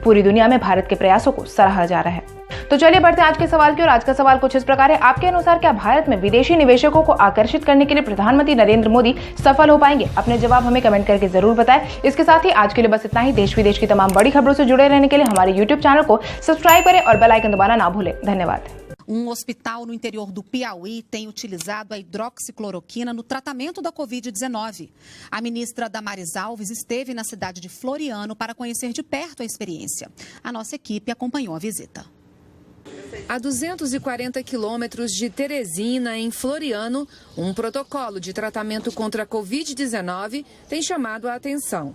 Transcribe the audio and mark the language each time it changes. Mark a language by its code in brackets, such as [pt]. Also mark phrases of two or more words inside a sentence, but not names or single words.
[hi] पूरी दुनिया में भारत के प्रयासों को सराहा जा रहा है। तो चलिए बढ़ते हैं आज के सवाल की ओर। आज का सवाल कुछ इस प्रकार है, आपके अनुसार क्या भारत में विदेशी निवेशकों को आकर्षित करने के लिए प्रधानमंत्री नरेंद्र मोदी सफल हो पाएंगे? अपने जवाब हमें कमेंट करके जरूर बताएं। इसके साथ ही आज के लिए बस इतना ही। देश विदेश की तमाम बड़ी खबरों से जुड़े रहने के लिए हमारे YouTube चैनल को सब्सक्राइब करें और [en] bell icon [hi] दबाना ना भूलें। धन्यवाद। [pt] hospital no interior do Piauí tem utilizado a hidroxicloroquina no tratamento da Covid-19. A ministra Damares Alves esteve na cidade de Floriano para conhecer de perto a experiência. A nossa equipe acompanhou a visita. A 240 quilômetros de Teresina, em Floriano, um protocolo de tratamento contra a Covid-19 tem chamado a atenção.